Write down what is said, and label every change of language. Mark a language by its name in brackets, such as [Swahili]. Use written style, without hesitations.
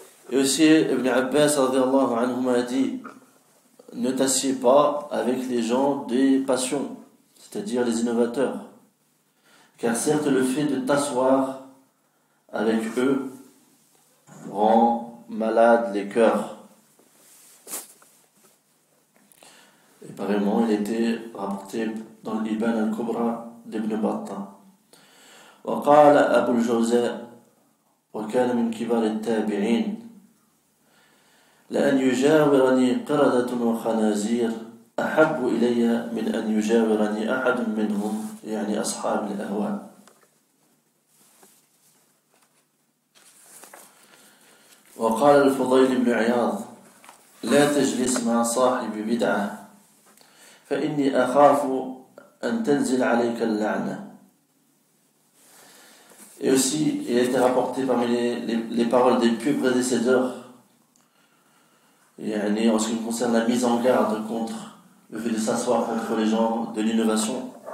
[French] Et aussi Ibn Abbas radiyallahu anhu a dit: ne t'assieds pas avec les gens des passions, c'est-à-dire les innovateurs, car certes le fait de t'asseoir avec eux rend malade les cœurs. Et pareillement, il était rapporté dans l'Iban al-Kubra d'Ibn Battah. [Arabic] وقال أبو الجوزاء وكان من كبار التابعين: لأن يجاورني قردة وخنازير أحب إلي من أن يجاورني أحد منهم يعني أصحاب الأهواء. وقال الفضيل بن عياض لا تجلس مع صاحب بدعة فإني أخاف أن تنزل عليك اللعنة. [French] Et aussi, il a été rapporté parmi les paroles des pieux prédécesseurs, en ce qui concerne la mise en garde contre le fait de s'asseoir contre les gens de l'innovation.